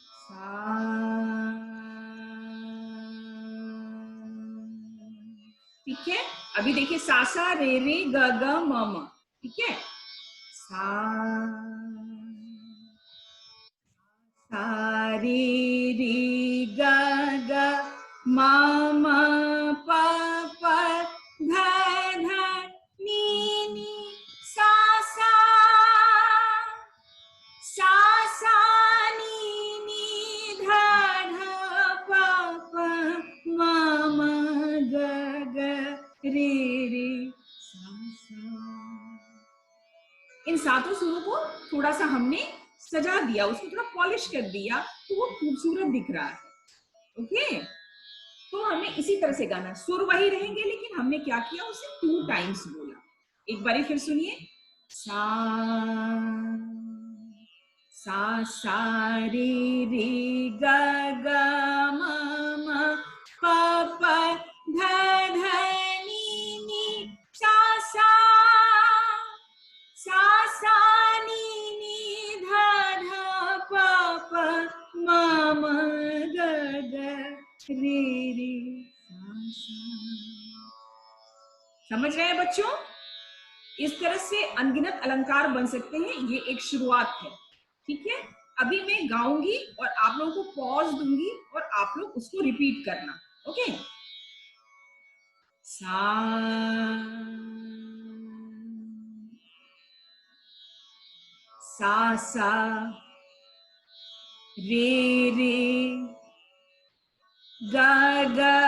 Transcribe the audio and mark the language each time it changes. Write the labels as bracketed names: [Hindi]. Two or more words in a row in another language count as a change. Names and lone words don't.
[Hindi] ठीक है, अभी देखिए सा सा रे रे ग ग म म, ठीक है, सा सा रे रे ग ग म म प प ध ध नी नी सा सा सा सा नी नी ध ध प प म म ग ग रे रे सा सा। इन सातों सुरों को थोड़ा सा हमने सजा दिया, उसको थोड़ा पॉलिश कर दिया, तो वो खूबसूरत दिख रहा है। ओके, तो हमें इसी तरह से गाना, सुर वही रहेंगे लेकिन हमने क्या किया, उसे 2 टाइम्स बोला। एक बारी फिर सुनिए, सा सा सा रे रे ग ग म म प प ध ध नी नी सा सा सा सा नी नी ध ध प प म म ग ग रे रे सा सा। समझ रहे हैं बच्चों? इस तरह से अनगिनत अलंकार बन सकते हैं, ये एक शुरुआत है। ठीक है, अभी मैं गाऊंगी और आप लोगों को पॉज दूंगी और आप लोग उसको रिपीट करना। ओके, सा सा सा रे रे ग ग